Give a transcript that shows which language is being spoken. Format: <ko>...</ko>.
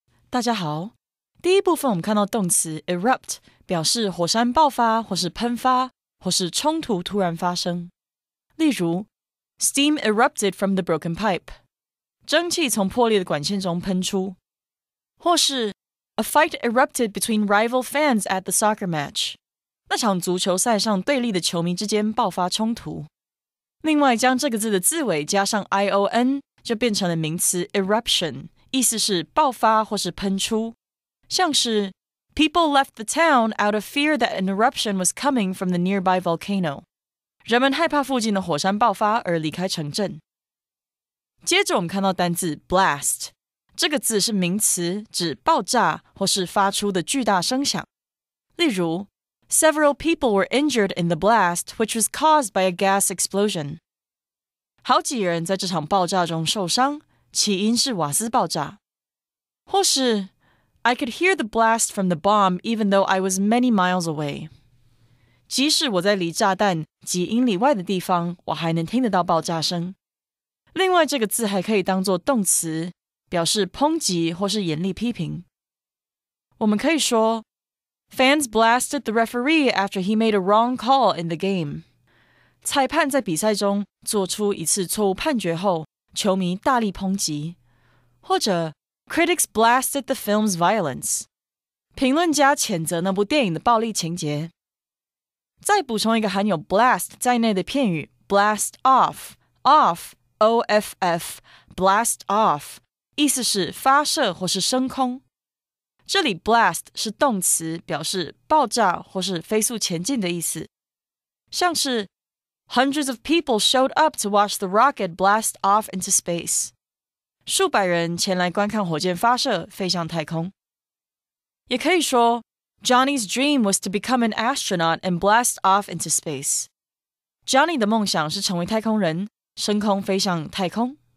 <zh>大家好，第一部分我们看到动词 erupt 表示火山爆发或是喷发或是冲突突然发生。例如</zh> <en>Steam erupted from the broken pipe</en> <zh>蒸汽从破裂的管线中喷出。或是</zh> <en>A fight erupted between rival fans at the soccer match</en> <zh>那场足球赛上对立的球迷之间爆发冲突。另外将这个字的字尾加上 ion 就变成了名词 eruption 意思是爆发或是喷出。像是</zh> <en>People left the town out of fear that an eruption was coming from the nearby volcano.</en> <zh>人们害怕附近的火山爆发而离开城镇。接着我们看到单字 blast 这个字是名词，指爆炸或是发出的巨大声响。例如</zh> <en>Several people were injured in the blast, which was caused by a gas explosion.</en> <zh>好几人在这场爆炸中受伤，起因是瓦斯爆炸。或是</zh> <en>I could hear the blast from the bomb even though I was many miles away.</en> <zh>即使我在离炸弹几英里外的地方，我还能听得到爆炸声。另外，这个字还可以当作动词，表示抨击或是严厉批评。我们可以说</zh> <en>Fans blasted the referee after he made a wrong call in the game.</en> <zh>裁判在比赛中做出一次错误判决后，球迷大力抨击。或者</zh> <en>Critics blasted the film's violence.</en> <zh>评论家谴责那部电影的暴力情节。再补充一个含有 blast 在内的片语 blast off, off, O-F-F, blast off, 意思是发射或是升空。这里 blast 是动词，表示爆炸或是飞速前进的意思。像是</zh> <en>Hundreds of people showed up to watch the rocket blast off into space.</en> <zh>数百人前来观看火箭发射飞向太空。也可以说</zh> <en>Johnny's dream was to become an astronaut and blast off into space.</en> <zh>Johnny 的梦想是成为太空人，升空飞向太空。</zh>